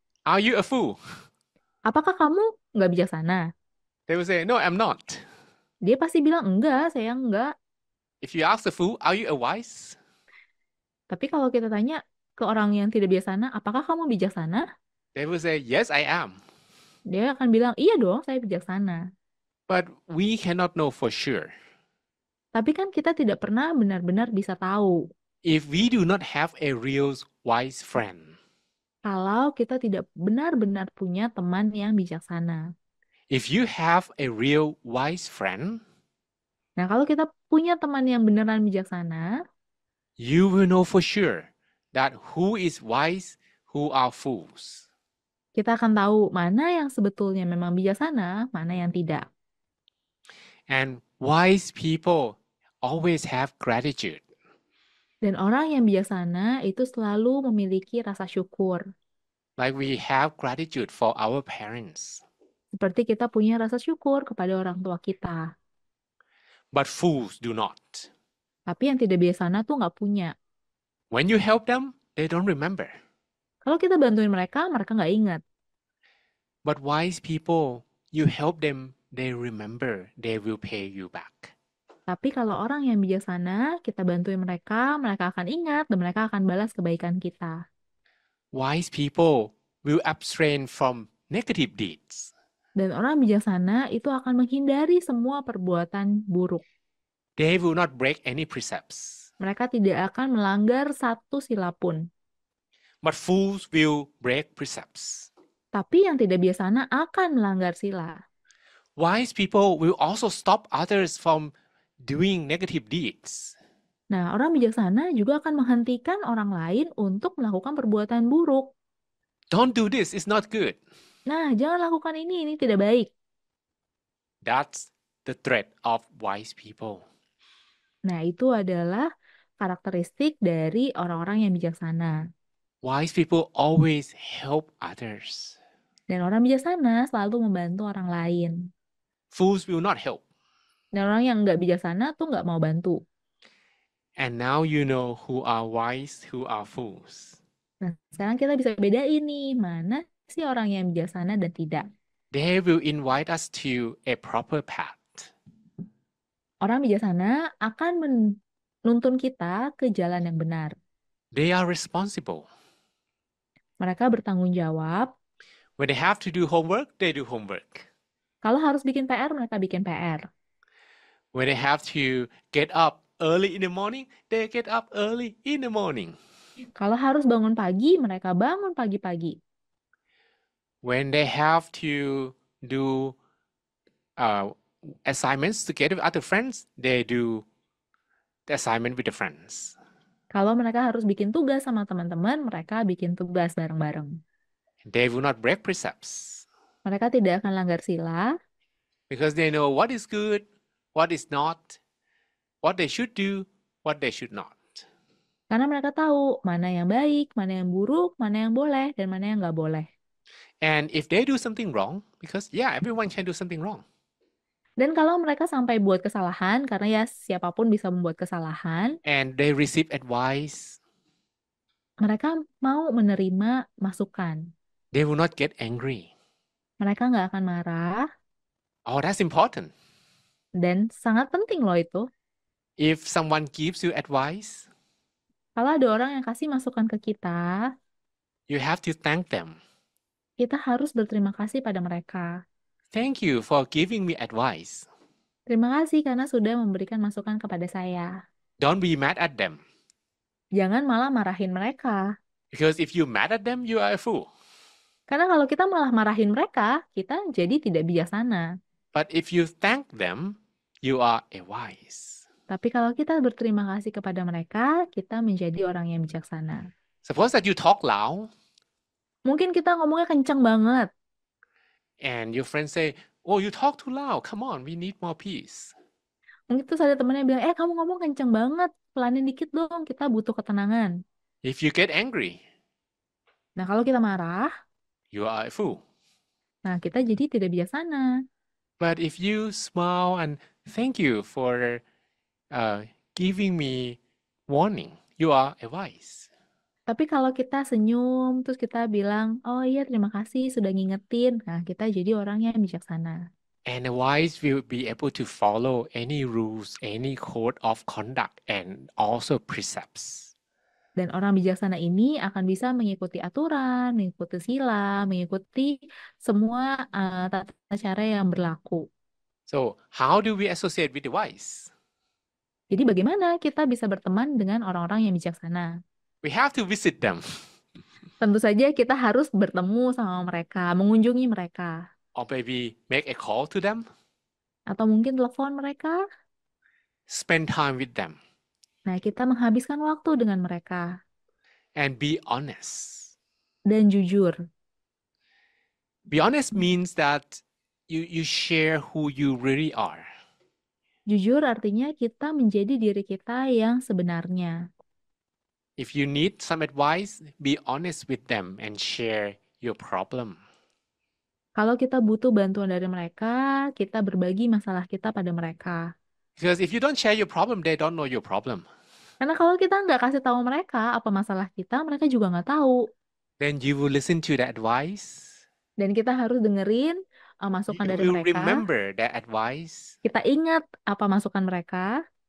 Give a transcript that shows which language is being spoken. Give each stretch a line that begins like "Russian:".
English: are you a fool?
Indonesian: apakah kamu nggak bijaksana?
English: They will say, no, I'm not.
Indonesian: Dia pasti bilang, enggak, saya enggak.
English: If you ask the fool, are you a wise?
Indonesian: Tapi kalau kita tanya ke orang yang tidak bijaksana, apakah kamu bijaksana?
English: They will say, yes, I am.
Indonesian: Dia akan bilang, iya dong, saya bijaksana.
English: But we cannot know for sure.
Indonesian: Tapi kan kita tidak pernah benar-benar bisa tahu
English: If we do not have a real wise friend,
Indonesian: kalau kita tidak benar-benar punya teman yang bijaksana.
English: if you have a real wise friend,
Indonesian: Nah, kalau kita punya teman yang beneran bijaksana,
English: you will know for sure that who is wise, who are fools.
Indonesian: kita akan tahu mana yang sebetulnya memang bijaksana, mana yang tidak.
English: And wise people always have gratitude.
Indonesian: Dan orang yang bijaksana itu selalu memiliki rasa syukur.
English: Like we have gratitude for our parents.
Indonesian: Seperti kita punya rasa syukur kepada orang tua kita.
English: But fools do not.
Indonesian: Tapi yang tidak bijaksana tuh nggak punya.
English: When you help them, they don't remember.
Indonesian: Kalau kita bantuin mereka, mereka nggak ingat.
English: But wise people, you help them, they remember, they will pay you back.
Indonesian: Tapi kalau orang yang bijaksana, kita bantuin mereka, mereka akan ingat dan mereka akan balas kebaikan kita.
English: Wise people will abstain from negative deeds.
Indonesian: Dan orang bijaksana itu akan menghindari semua perbuatan buruk.
English: They will not break any precepts.
Indonesian: Mereka tidak akan melanggar satu sila pun.
English: But fools will break precepts.
Indonesian: Tapi yang tidak bijaksana akan melanggar sila.
English: Wise people will also stop others from doing negative deeds.
Indonesian: Nah, orang bijaksana juga akan menghentikan orang lain untuk melakukan perbuatan buruk.
English: Don't do this, it's not good.
Indonesian: Nah, jangan lakukan ini tidak baik.
English: That's the threat of wise people.
Indonesian: Nah, itu adalah karakteristik dari orang-orang yang bijaksana.
English: Wise people always help others.
Indonesian: Dan orang bijaksana selalu membantu orang lain.
English: Fools will not help.
Indonesian: Dan orang yang nggak bijaksana tuh nggak mau bantu.
English: And now you know who are wise, who are fools.
Indonesian: Nah, sekarang kita bisa bedain nih, mana sih orang yang bijaksana dan tidak.
English: They will invite us to a proper path.
Indonesian: Orang bijaksana akan menuntun kita ke jalan yang benar.
English: They are responsible.
Indonesian: Mereka bertanggung jawab.
English: When they have to do homework, they do homework.
Indonesian: Kalau harus bikin PR, mereka bikin PR.
English: When they have to get up early in the morning, they get up early in the morning.
Indonesian: Kalau harus bangun pagi, mereka bangun pagi-pagi.
English: When they have to do assignments together with other friends, they do the assignment with the friends.
Indonesian: Kalau mereka harus bikin tugas sama teman-teman, mereka bikin tugas bareng-bareng.
English: They will not break precepts.
Indonesian: Mereka tidak akan langgar sila.
English: Because they know what is good, what is not, what they should do, what they should not.
Indonesian: Karena mereka tahu mana yang baik, mana yang buruk, mana yang boleh, dan mana yang nggak boleh.
English: And if they do something wrong, because everyone can do something wrong.
Indonesian: Dan kalau mereka sampai buat kesalahan, karena ya siapapun bisa membuat kesalahan,
English: and they receive advice,
Indonesian: mereka mau menerima masukan.
English: they will not get angry.
Indonesian: Mereka nggak akan marah,
English: Oh, that's important.
Indonesian: dan sangat penting loh itu.
English: If someone gives you advice,
Indonesian: Kalau ada orang yang kasih masukan ke kita,
English: you have to thank them.
Indonesian: kita harus berterima kasih pada mereka.
English: Thank you for giving me advice.
Indonesian: Terima kasih karena sudah memberikan masukan kepada saya.
English: Don't be mad at them.
Indonesian: Jangan malah marahin mereka.
English: Because if you mad at them, you are a fool.
Indonesian: Karena kalau kita malah marahin mereka, kita jadi tidak bijaksana.
English: But if you thank them, you are a wise.
Indonesian: Tapi kalau kita berterima kasih kepada mereka, kita menjadi orang yang bijaksana.
English: Suppose that you talk loud,
Indonesian: Mungkin kita ngomongnya kencang banget.
English: and your friends say, oh, you talk too loud. Come on, we need more peace.
Indonesian: Mungkin terus ada temennya bilang, kamu ngomong kencang banget. Pelanin dikit dong, kita butuh ketenangan.
English: If you get angry,
Indonesian: Nah, kalau kita marah,
English: you are a fool.
Indonesian: nah kita jadi tidak bijaksana.
English: But if you smile and thank you for giving me warning, you are a wise.
Indonesian: Tapi kalau kita senyum, terus kita bilang, oh iya terima kasih sudah ngingetin. Nah, kita jadi orang yang bijaksana.
English: And the wise will be able to follow any rules, any code of conduct, and also precepts.
Indonesian: Dan orang bijaksana ini akan bisa mengikuti aturan, mengikuti sila, mengikuti semua tata cara yang berlaku.
English: So, how do we associate with the wise?
Indonesian: Jadi bagaimana kita bisa berteman dengan orang-orang yang bijaksana?
English: We have to visit them.
Indonesian: Tentu saja kita harus bertemu sama mereka, mengunjungi mereka.
English: Or maybe make a call to them.
Indonesian: Atau mungkin telepon mereka.
English: Spend time with them.
Indonesian: Nah, kita menghabiskan waktu dengan mereka.
English: And be honest.
Indonesian: Dan jujur.
English: Be honest means that you share who you really are.
Indonesian: Jujur artinya kita menjadi diri kita yang sebenarnya.
English: If you need some advice, be honest with them and share your problem.
Indonesian: Kalau kita butuh bantuan dari mereka, kita berbagi masalah kita pada mereka.
English: Because if you don't share your problem, they don't know your problem.
Indonesian: Karena kalau kita nggak kasih tahu mereka apa masalah kita, mereka juga nggak tahu.
English: Then you will listen to the advice.
Indonesian: Dan kita harus dengerin masukan
English: You
Indonesian: dari
English: will
Indonesian: mereka.
English: remember that advice.
Indonesian: Kita ingat apa masukan mereka.